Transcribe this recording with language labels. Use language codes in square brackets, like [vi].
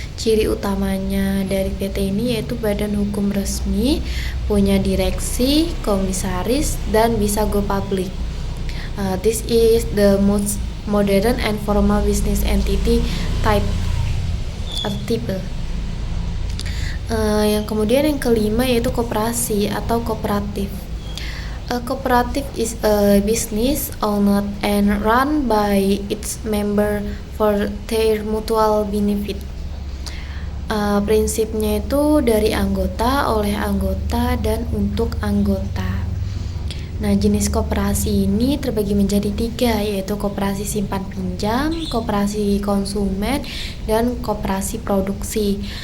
[id] Ciri utamanya dari PT ini yaitu badan hukum resmi, punya direksi, komisaris, dan bisa go public. [en] This is the most modern and formal business entity type [id] atau tipe. Yang kemudian yang kelima yaitu koperasi atau kooperatif. [en] A cooperative is a business owned and run by its member for their mutual benefit. [id] Prinsipnya itu dari anggota, oleh anggota, dan untuk anggota. Nah, jenis koperasi ini terbagi menjadi 3, yaitu koperasi simpan pinjam, koperasi konsumen, dan koperasi produksi.